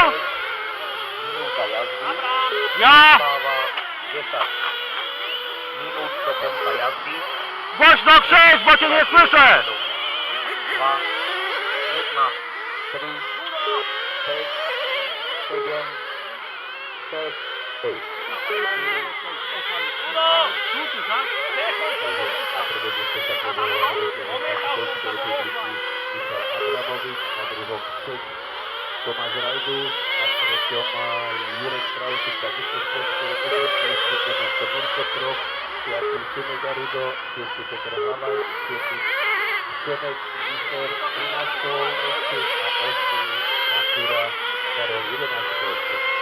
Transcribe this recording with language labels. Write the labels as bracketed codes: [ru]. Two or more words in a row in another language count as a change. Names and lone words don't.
[sk] 6 minúta jazdy. Ja! Zostáva 10 minút do konca jazdy. [pl] Głośno krzycz, bo cię nie słyszę! [sk] 2, 1, 3, 5, 7, 6, 8. Na prvom mieste sa povolal reprezentant Polskej republiky Michal Abramovič, na druhom Čech Tomáš Rajdus, na treťom Jurek Stravčík, takisto z Polskej republiky, štvrté miesto Mirko Trop, piatý Šonega Rudo, šiestý Peter Hlavaj, siedmy Želek Vyzor 13 koleček a osmý Jandura Karol 11 koleček.